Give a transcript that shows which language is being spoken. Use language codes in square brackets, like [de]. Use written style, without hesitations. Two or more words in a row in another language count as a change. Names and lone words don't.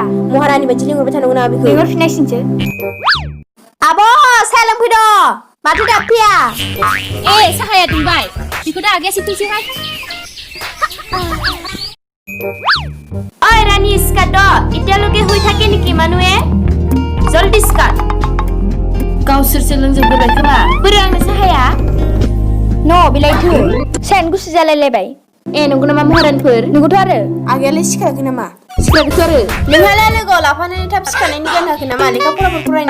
[brx] महारानि बायदि लिंहरबाय थानांगौ ना बेखौ लिंहरफिननांसिगोनसो आब' साहा लोंफैद' माथो दा फैया ए साहाया दुंबाय बेखौ दा आगैया सिफैसैहाय ओइ रानी [as] स्कार्ट एতিয়ালৈকে শুই থাকে নেকি মানুহে জলদি স্কাर्ट [brx] गावसोरसो लोंजोबग्रोबाय खोमा बोरो आंनो साहाया न' बिलाइथो साहायानो गुसु जालायलायबाय ए नंगौ नामा महारानिफोर नोंगौथ' आरो आगैयालाय सिखाराखै नामा सिखाराखैथ' आरो नोंहालाय लोगोआव लाफानानै थाब सिखारनायनि गियान होआखै नामा लेखा फराफोर फरायनो